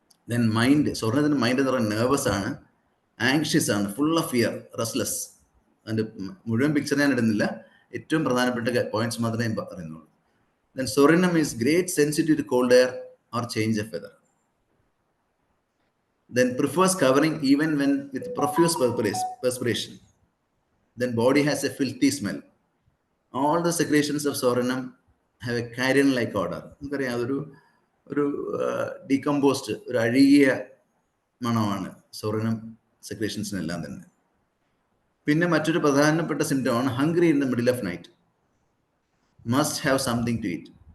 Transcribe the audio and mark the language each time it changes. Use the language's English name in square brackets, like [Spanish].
[Malayalam] Then mind, സോറിനത്തിൻ്റെ mind എന്ന് പറയുന്നത് nervous ആണ്, ആങ്ഷ്യസ് ആണ്, [English] full of fear, [Malayalam] റെസ്റ്റ്ലെസ്. അതിൻ്റെ മുഴുവൻ പിക്ചർ ഞാൻ ഇടുന്നില്ല, ഏറ്റവും പ്രധാനപ്പെട്ട പോയിന്റ്സ് മാത്രമേ ഞാൻ പറയുന്നുള്ളൂ. [English] Then Sorinum is great sensitive to cold air or change of weather. Then prefers covering even when with profuse perspiration. Then body has a filthy smell. All the secretions of Sorinum have a carrion-like odor. [Malayalam] നമുക്കറിയാം, ഒരു decomposed, ഒരു അഴുകിയ മണമാണ് psorinum സെക്രേഷൻസിനെല്ലാം തന്നെ. പിന്നെ മറ്റൊരു പ്രധാനപ്പെട്ട സിംറ്റമാണ് [English] Hungry in the middle of night, must have something to eat.